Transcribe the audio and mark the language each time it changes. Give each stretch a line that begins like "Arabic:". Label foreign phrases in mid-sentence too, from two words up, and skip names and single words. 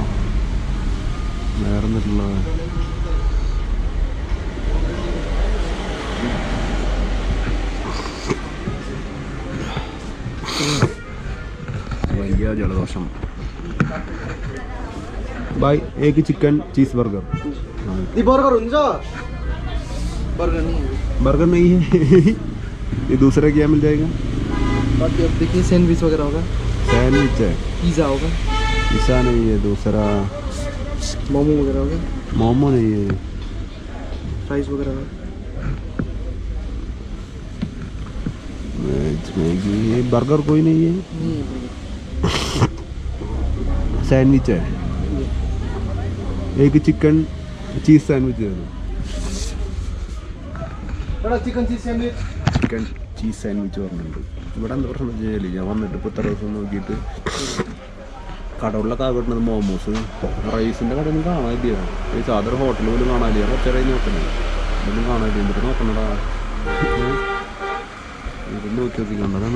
Malayalam: വേറെ എന്നിട്ടുള്ളത് വയ്യ ജലദോഷം.
Hindi: भाई एक चिकन चीज बर्गर. ये बर्गर हुन्छ बर्गर नहीं है. बर्गर नहीं है. ये दूसरा क्या मिल जाएगा? बाकी अब देखिए सैंडविच वगैरह होगा. सैंडविच है. पिज़्ज़ा होगा. पिज़्ज़ा नहीं है. दूसरा मोमो वगैरह होगा. मोमो नहीं है. फ्राइज वगैरह होगा. मैगी. ये बर्गर कोई नहीं है. सैंडविच है. एक चिकन चीज सैंडविच है. चिकन चीज सैंडविच.
Malayalam: ചിക്കൻ ചീസ് സാൻഡ്വിച്ച് പറഞ്ഞിട്ടുണ്ട്. ഇവിടെ എന്താ പ്രശ്നം വെച്ച് കഴിഞ്ഞാൽ ഞാൻ വന്നിട്ട് ഇപ്പോൾ ഇത്ര ദിവസം നോക്കിയിട്ട് കടകളിലൊക്കെ കിട്ടുന്നത് മോമോസ് റൈസിൻ്റെ കടയൊന്നും കാണാനില്ല. ഈ സാധാരണ ഹോട്ടലിൽ പോലും കാണാനില്ല. കുറച്ച് നേരം നോക്കണേ ഇതൊന്നും കാണാനില്ല. എന്നിട്ട് നോക്കണടാ ഇത് നോക്കി നോക്കി കണ്ടതാണ്.